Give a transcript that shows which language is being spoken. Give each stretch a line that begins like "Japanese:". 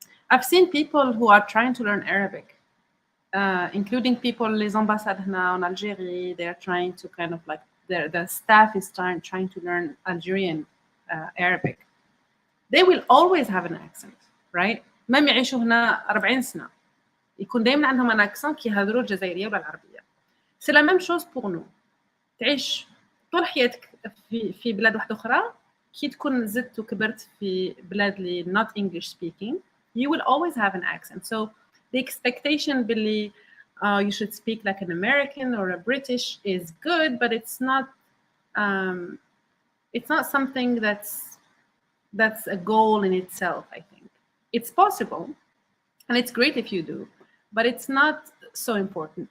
English: I've seen people who are trying to learn Arabic. Including people,
French: les ambassades
English: now in Algeria, they are trying to kind of like, the staff is trying to learn Algerian Arabic. They will always have an accent, right?
French: même
Arabic: يعيشوا هنا 40 سنة يكون دايما عندهم
French: un accent
Arabic: كي يهضروا الجزائرية ولا العربية.
French: C'est la même chose pour nous.
Arabic: تعيش طول حياتك في بلاد واحدة أخرى، كي تكون زدت وكبرت في بلاد اللي
English: not English speaking, you will always have an accent. So the expectation
Arabic: باللي
English: you should speak like an American or a British is good, but um, it's not something that's a goal in itself. I think it's possible, and it's great if you do, but it's not so important.